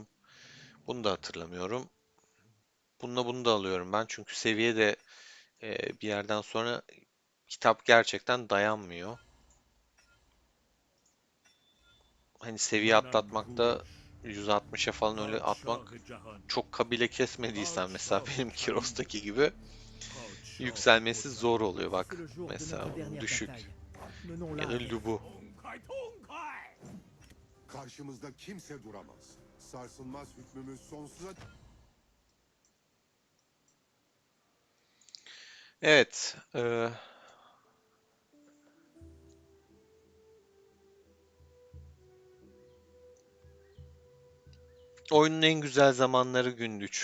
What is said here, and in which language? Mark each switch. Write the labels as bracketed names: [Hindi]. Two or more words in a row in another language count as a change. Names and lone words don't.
[Turkish] Bunu da hatırlamıyorum. Bununla bunu da alıyorum ben çünkü seviye de bir yerden sonra kitap gerçekten dayanmıyor. Hani seviye atlatmakta 160'a falan öyle atmak çok kabile kesmediysen mesela benim Kiros'taki gibi yükselmesi zor oluyor [French] Si c'est [Turkish] bak. [French] le jour de [Turkish] Mesela [French] notre dernière [Turkish] düşük. [French] bataille, menons-la [Turkish] Ya da [French] avec Lubu. [Turkish] Karşımızda kimse duramaz. Sarsılmaz hükmümüz sonsuza... Evet. Oyunun en güzel zamanları gündüç.